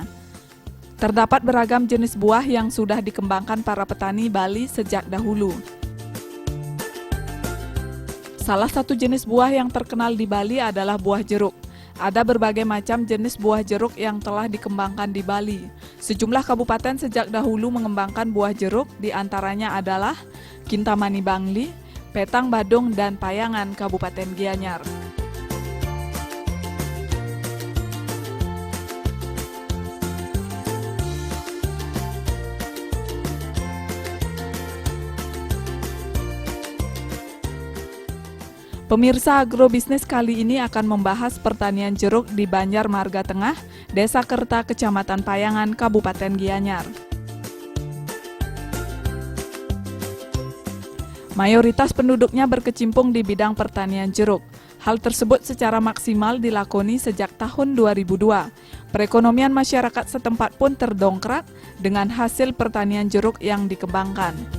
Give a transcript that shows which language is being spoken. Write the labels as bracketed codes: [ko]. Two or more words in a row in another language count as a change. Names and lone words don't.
[id] Terdapat beragam jenis buah yang sudah dikembangkan para petani Bali sejak dahulu. Salah satu jenis buah yang terkenal di Bali adalah buah jeruk. Ada berbagai macam jenis buah jeruk yang telah dikembangkan di Bali. Sejumlah kabupaten sejak dahulu mengembangkan buah jeruk, diantaranya adalah Kintamani Bangli, Petang Badung, dan Payangan, Kabupaten Gianyar. Pemirsa, agrobisnis kali ini akan membahas pertanian jeruk di Banjar Marga Tengah, Desa Kerta, Kecamatan Payangan, Kabupaten Gianyar. Mayoritas penduduknya berkecimpung di bidang pertanian jeruk. Hal tersebut secara maksimal dilakoni sejak tahun 2002. Perekonomian masyarakat setempat pun terdongkrak dengan hasil pertanian jeruk yang dikembangkan.